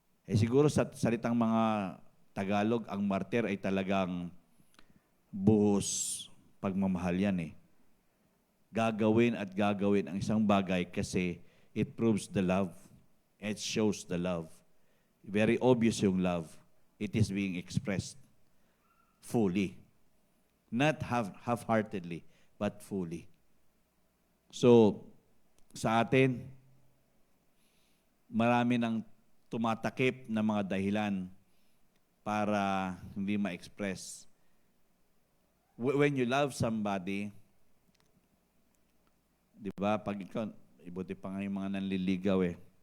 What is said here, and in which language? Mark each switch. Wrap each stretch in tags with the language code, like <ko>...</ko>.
<tl>Siguro sa salitang mga Tagalog, ang martyr ay talagang buhos pagmamahal yan eh. Gagawin at gagawin ang isang bagay kasi</tl> <en>it proves the love. It shows the love. Very obvious yung love. It is being expressed fully. Not half-heartedly, but fully.</en> <tl>So, sa atin, marami nang tumatakip na mga dahilan para hindi ma-express.</tl> <en>When you love somebody,</en> <tl>di ba, pag ikaw, ibuti pa nga yung mga nanliligaw eh.</tl>